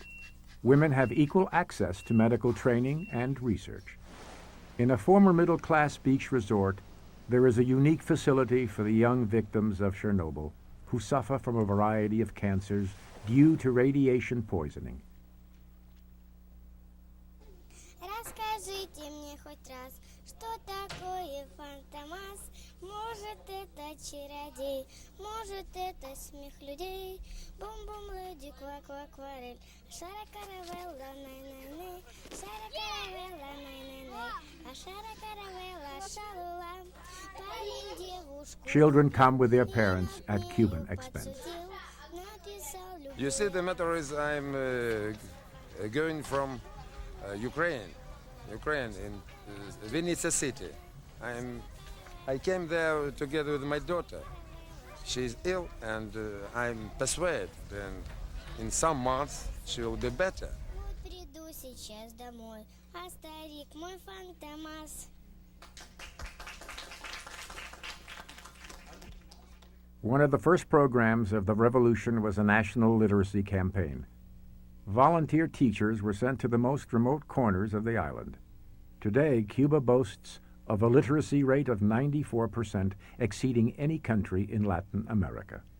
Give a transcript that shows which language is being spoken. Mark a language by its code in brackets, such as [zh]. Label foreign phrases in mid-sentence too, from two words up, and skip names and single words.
[en] Women have equal access to medical training and research. In a former middle-class beach resort, there is a unique facility for the young victims of Chernobyl, who suffer from a variety of cancers due to radiation poisoning. [ru] Расскажите мне хоть раз, что такое фантомас? Может, это чародей, может, это смех людей. Бум-бум, люди, ква-ква-кварель. Шара-каравелла, най-най-най. Шара-каравелла, най-най-най. А шара-каравелла, шалула. Парень девушку. [en] Children come with their parents at Cuban expense. You see, the matter is I'm going from Ukraine in Vinnytsia city. I came there together with my daughter. She's ill, and I'm persuaded, and in some months she will be better. [ru] Приду сейчас домой, а старик мой фантомас. [en] One of the first programs of the revolution was a national literacy campaign. Volunteer teachers were sent to the most remote corners of the island. Today, Cuba boasts of a literacy rate of 94%, exceeding any country in Latin America.